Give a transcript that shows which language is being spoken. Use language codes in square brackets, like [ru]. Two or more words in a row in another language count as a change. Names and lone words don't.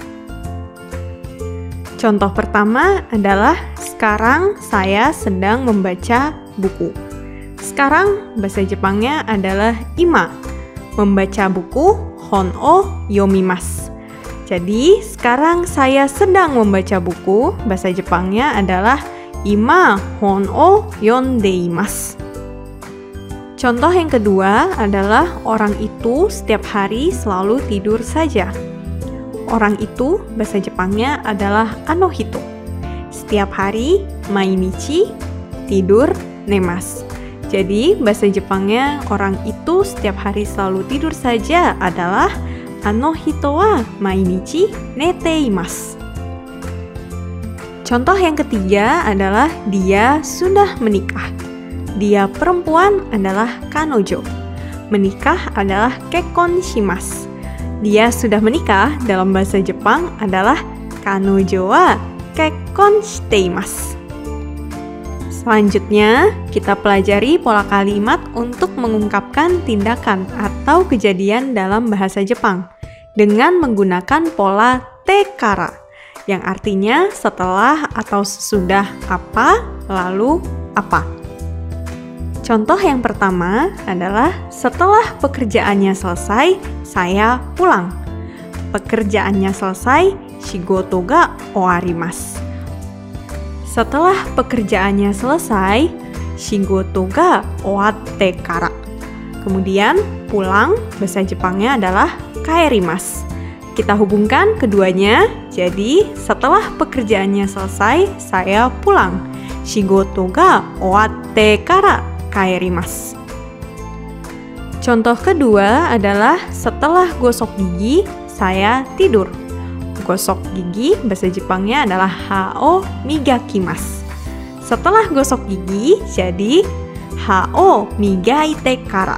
[id] Contoh pertama adalah sekarang saya sedang membaca buku. Sekarang bahasa Jepangnya adalah ima. Membaca buku [ja] 本を読みます. [id] Jadi sekarang saya sedang membaca buku, bahasa Jepangnya adalah [ja] 今本を読んでいます. [id] Contoh yang kedua adalah orang itu setiap hari selalu tidur saja. orang itu bahasa Jepangnya adalah anohito. Setiap hari, mainichi, tidur, nemasu. Jadi, bahasa Jepangnya orang itu setiap hari selalu tidur saja adalah [ja] あの人は毎日寝ています. [id] Contoh yang ketiga adalah dia sudah menikah. Dia perempuan adalah kanojo. Menikah adalah [ja] 結婚します. [id] Dia sudah menikah dalam bahasa Jepang adalah [ja] 彼女は結婚しています. [id] Selanjutnya, kita pelajari pola kalimat untuk mengungkapkan tindakan atau kejadian dalam bahasa Jepang dengan menggunakan pola tekara, yang artinya setelah atau sesudah apa, lalu apa. Contoh yang pertama adalah setelah pekerjaannya selesai, saya pulang. Pekerjaannya selesai, [ja] 仕事が終わります. [id] Setelah pekerjaannya selesai, [ja] 仕事が終わってから. [id] Kemudian pulang, bahasa Jepangnya adalah kaerimasu. Kita hubungkan keduanya, jadi setelah pekerjaannya selesai, saya pulang. [ja] 仕事が終わってから帰ります. [id] Contoh kedua adalah setelah gosok gigi, saya tidur. Gosok gigi, bahasa Jepangnya adalah [ja] 歯を磨きます. [id] Setelah gosok gigi, jadi [ja] 歯を磨いてから.